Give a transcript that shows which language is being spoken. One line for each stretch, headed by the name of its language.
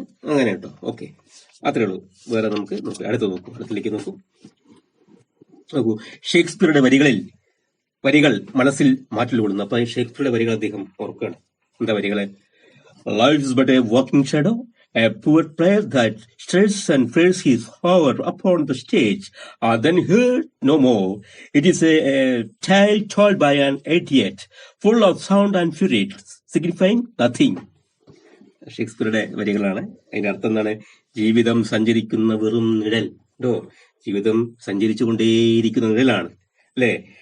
Malayalam: അങ്ങനെ കേട്ടോ. ഓക്കെ, അത്രേ ഉള്ളൂ. വേറെ നമുക്ക് നോക്കാം, അടുത്തിലേക്ക് നോക്കൂ. ഷേക്സ്പിയറുടെ വരികൾ മനസ്സിൽ മാറ്റിലൂടുന്നു. അപ്പൊ ഷേക്സ്പിയറുടെ വരികൾ അദ്ദേഹം ഓർക്കുകയാണ്. എന്താ വരികളെ?
English: Life is but a walking shadow, a poor player that stirs and flares his power upon the stage, then heard no more. It is a tale told by an idiot, full of sound and fury, signifying nothing.
Malayalam: ഷേക്സ്പിയറുടെ വരികളാണ്. അതിന്റെ അർത്ഥം എന്താണ്? ജീവിതം സഞ്ചരിക്കുന്ന വെറും നിഴൽ കേട്ടോ, ജീവിതം സഞ്ചരിച്ചുകൊണ്ടേയിരിക്കുന്ന നിഴലാണ് അല്ലെ.